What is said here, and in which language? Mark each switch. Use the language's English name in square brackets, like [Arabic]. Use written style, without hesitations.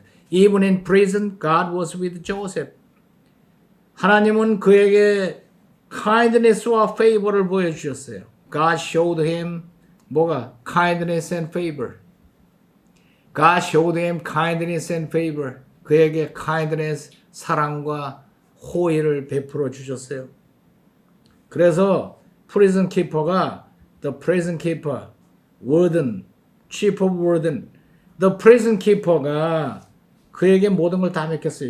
[English] Even in prison, God was with Joseph. [Korean] 하나님은 그에게 kindness와 favor를 보여주셨어요. [English] God showed him kindness and favor. God showed him kindness and favor. [Korean] 그에게 kindness, 사랑과 호의를 베풀어 주셨어요. 그래서 [English] prison keeper가 the prison keeper, warden, chief of warden, the prison keeper가 [Korean] 그에게 모든 걸 다 맡겼어요.